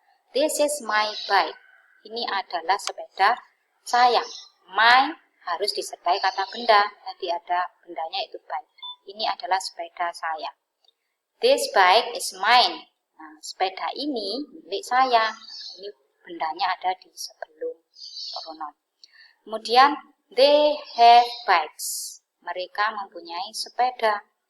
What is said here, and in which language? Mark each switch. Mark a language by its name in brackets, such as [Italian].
[English] This is my bike. [Indonesian] Ini adalah sepeda saya. My harus disertai kata benda. Tadi ada bendanya itu bike. Ini adalah sepeda saya. [English] This bike is mine. [Indonesian] Nah, sepeda ini milik saya. Ini bendanya ada di sebelum pronoun. Kemudian [English] they have bikes. [Indonesian] Mereka mempunyai sepeda.